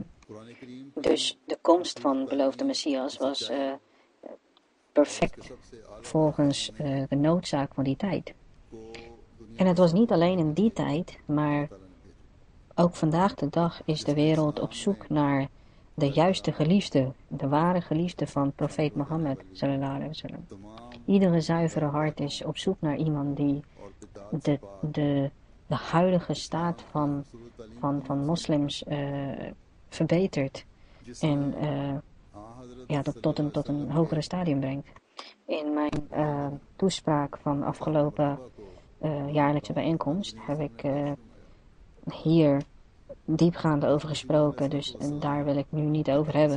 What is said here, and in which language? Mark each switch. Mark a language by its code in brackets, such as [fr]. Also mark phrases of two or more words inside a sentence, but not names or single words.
[nl] Dus de komst van beloofde Messias was perfect volgens de noodzaak van die tijd. En het was niet alleen in die tijd, maar ook vandaag de dag is de wereld op zoek naar de juiste geliefde, de ware geliefde van profeet Mohammed [ar] صلى الله عليه وسلم. [nl] Iedere zuivere hart is op zoek naar iemand die de huidige staat van moslims verbetert en dat tot een hogere stadium brengt. In mijn toespraak van afgelopen jaarlijkse bijeenkomst heb ik hier diepgaand over gesproken, dus daar wil ik nu niet over hebben.